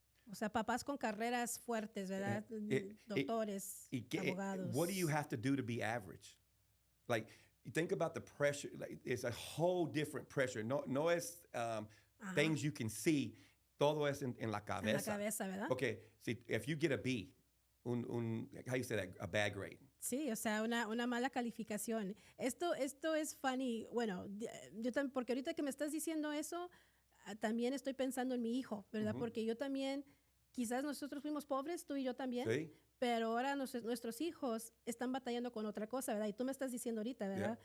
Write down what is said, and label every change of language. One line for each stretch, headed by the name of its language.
Spanish: O sea, papás con carreras fuertes, ¿verdad? Doctores, abogados.
English: What do you have to do to be average? Like, you think about the pressure. Like, it's a whole different pressure.
Spanish: No es
English: things you can see.
Spanish: Todo es en la cabeza. En la cabeza, ¿verdad?
English: Okay, see, if you get a B, how you say that, a bad grade.
Spanish: Sí, o sea, una mala calificación. Esto es funny. Bueno, yo también, porque ahorita que me estás diciendo eso, también estoy pensando en mi hijo, ¿verdad? Porque yo también, quizás nosotros fuimos pobres, tú y yo también, sí. Pero ahora nuestros hijos están batallando con otra cosa, ¿verdad? Y tú me estás diciendo ahorita, ¿verdad?